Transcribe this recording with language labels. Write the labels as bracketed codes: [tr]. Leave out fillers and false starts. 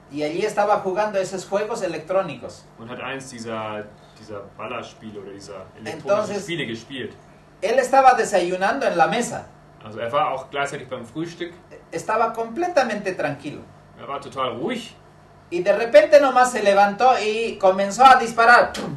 [es] y allí estaba jugando esos juegos electrónicos. [de] und hat eins dieser Ballerspiele oder dieser elektronischen [es] Entonces- [de] Spiele gespielt. [es] Él estaba desayunando en la mesa, [de] Also er war auch gleichzeitig beim Frühstück, [es] estaba completamente tranquilo. [de] er war total ruhig [es] Y de repente nomás se levantó y comenzó a disparar.